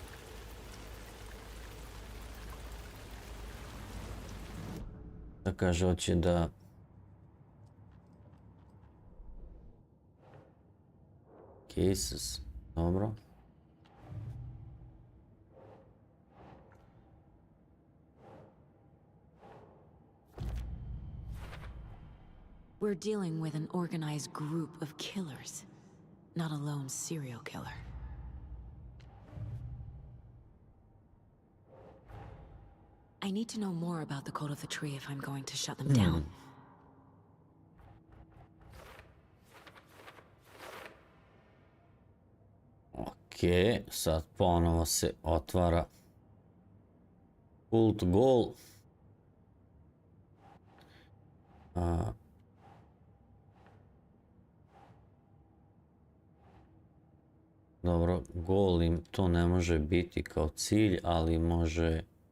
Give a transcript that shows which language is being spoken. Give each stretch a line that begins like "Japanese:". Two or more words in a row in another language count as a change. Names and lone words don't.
Serbian: Da kaže, hoće da... Cases, dobro.
English: We're dealing with an organized group of killers. Not a lone serial killer. I need to know more about the code of the tree if I'm going to shut them down.
Serbian: Okej, sad ponovo se otvara Kult Goal. Dobro, gol im to ne može biti kao cilj, ali može...